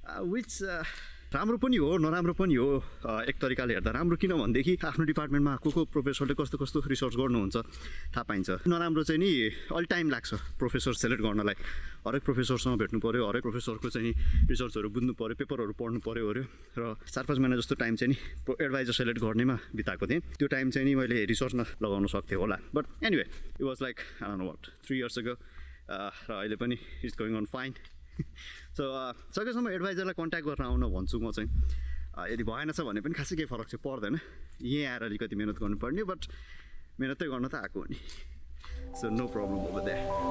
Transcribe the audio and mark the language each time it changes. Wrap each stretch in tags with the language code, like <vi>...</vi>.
<ne>Which राम्रो पनि हो नराम्रो पनि हो. एक तरिकाले हेर्दा राम्रो किन भनेदेखि आफ्नो डिपार्टमेन्टमा को प्रोफेसरले कस्तो कस्तो रिसर्च गर्नुहुन्छ थाहा पाइन्छ. नराम्रो चाहिँ नि अलि टाइम लाग्छ प्रोफेसर सेलेक्ट गर्नलाई. हरेक प्रोफेसरसँग भेट्नु पऱ्यो, हरेक प्रोफेसरको चाहिँ रिसर्चहरू बुझ्नु पऱ्यो, पेपरहरू पढ्नु पऱ्यो र 4-5 महिना जस्तो टाइम चाहिँ नि एडभाइजर सेलेक्ट गर्नेमा बिताएको थिएँ. त्यो टाइम चाहिँ नि मैले रिसर्चमा लगाउन सक्थेँ होला.</ne> <en>But anyway it was like I don't know what 3 years ago.</en> <ne>र अहिले पनि</ne> <en>It's going on fine.</en> <ne>So सकेसम्म एडभाइजरलाई कन्ट्याक्ट गरेर आउन भन्छु म चाहिँ. यदि भएन छ भने पनि खासै केही फरक चाहिँ पर्दैन. यहीँ आएर अलिकति मिहिनेत गर्नुपर्ने बट मिहिनेतै गर्न त आएको हो नि.</ne> <en>So no problem over there.</en>